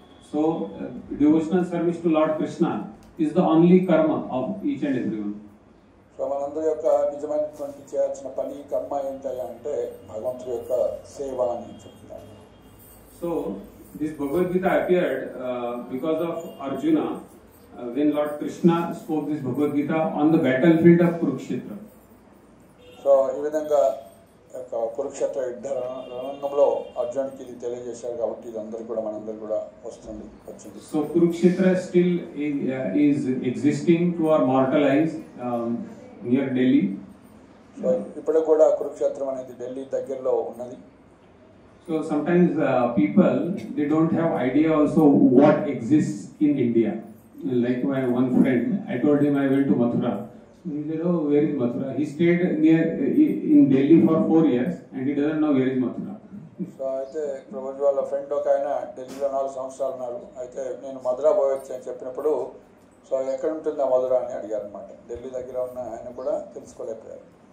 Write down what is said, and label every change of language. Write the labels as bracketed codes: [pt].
[en] So devotional service to Lord Krishna is the only karma of each and everyone. [te] So మనందరి యొక్క నిజమైనటువంటి చేయాల్సిన పని కర్మ ఏంటయ్యా అంటే భగవంతుడి యొక్క సేవ అని చెప్తున్నారు. [en] So this Bhagavad Gita appeared because of Arjuna when Lord Krishna spoke this Bhagavad Gita on the battlefield of Kurukshetra. [te] So ఈ విధంగా యొక్క కురుక్షేత్ర యుద్ధ రణంగంలో అర్జునుడికి ఇది తెలియజేశారు కాబట్టి ఇది అందరికి కూడా మనందరికి కూడా వచ్చింది. [en] So Kurukshetra still is existing to our mortal eyes near Delhi. [te] So ఇప్పుడు కూడా కురుక్షేత్రం అనేది ఢిల్లీ దగ్గరలో ఉన్నది. [en] So sometimes people they don't have idea also what exists in India. Like my one friend, I told him I went to Mathura. He said, "Oh, where is Mathura?" He stayed near in Delhi for 4 years and he doesn't know where is Mathura. [te] So అయితే ప్రభుజీ వాళ్ళ friend ఒక ఆయన ఢిల్లీలో 4 సంవత్సరాలు ఉన్నారు. అయితే నేను మధురా పోయొచ్చు అని చెప్పినప్పుడు సో ఎక్కడ ఉంటుంది ఆ మధురా అని అడిగారు అనమాట. ఢిల్లీ దగ్గర ఉన్న ఆయన కూడా తెలుసుకోలేకపోయారు.